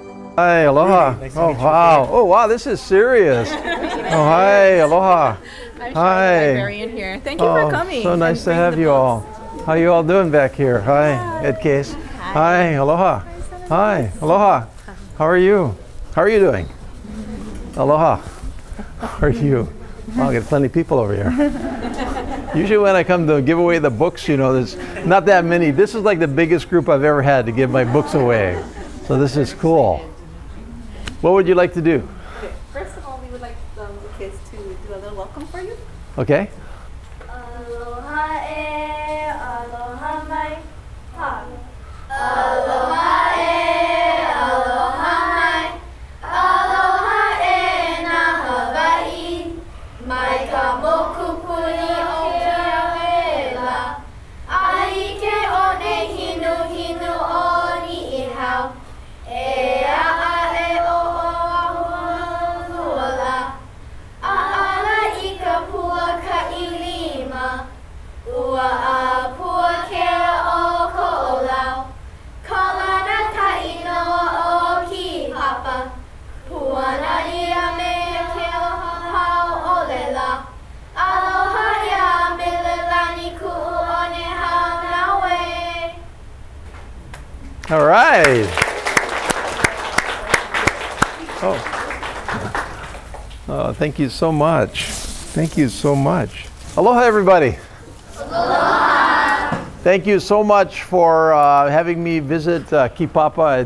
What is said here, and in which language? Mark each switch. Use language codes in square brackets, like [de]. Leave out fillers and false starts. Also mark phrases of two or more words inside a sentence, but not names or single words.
[en] Hi, aloha. Nice to Oh, meet you. wow. Oh, wow, this is serious. Oh, hi, aloha. I'm Hi. librarian here. Thank you for coming. So nice to have you all. How you all doing back here? Hi, Ed Case. Hi, aloha. Hi, aloha. How are you? How are you doing? Aloha. How are you? Wow, I got plenty of people over here. Usually when I come to give away the books, you know, there's not that many. This is like the biggest group I've ever had to give my books away. So this is cool. What would you like to do? Okay. First of all, we would like the kids to do a little welcome for you. Okay. [haw] Aloha e, aloha mai, ha. Aloha e, aloha mai, aloha e na Hawai, mai ka mokupuni o kia wela, ai ke one hinu hinu o ni ihau, e a e o a huala, a ala I ka pua ka ilima, ua a pua kea o ko olau, kalana ka inoa o Kipapa, puana ia me ke hau Ōlelo, aloha ia Mililani ku'u one hau nawe. [en] All right. Oh, thank you so much. Thank you so much. Aloha, everybody. Aloha. Thank you so much for having me visit Kipapa.